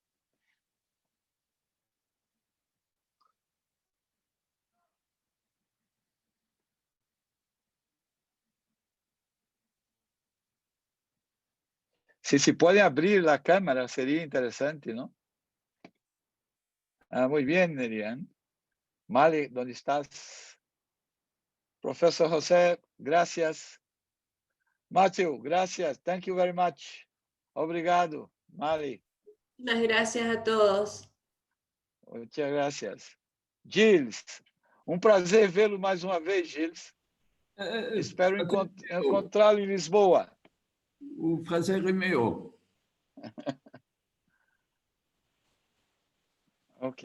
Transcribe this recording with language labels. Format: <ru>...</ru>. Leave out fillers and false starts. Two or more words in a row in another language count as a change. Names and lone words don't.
<es>Si se puede abrir la cámara, sería interesante, ¿no? Muy bien, Miriam. Mali, ¿dónde estás? Profesor José, gracias. Matthew, gracias.</es> <en>Thank you very much.</en> <pt>Obrigado, Mali.</pt> <es>Muchas gracias a todos. Muchas gracias.</es> <pt>Gilles, um prazer vê-lo mais uma vez, Gilles. Espero encontrá-lo em Lisboa. O prazer é meu. Ok.</pt>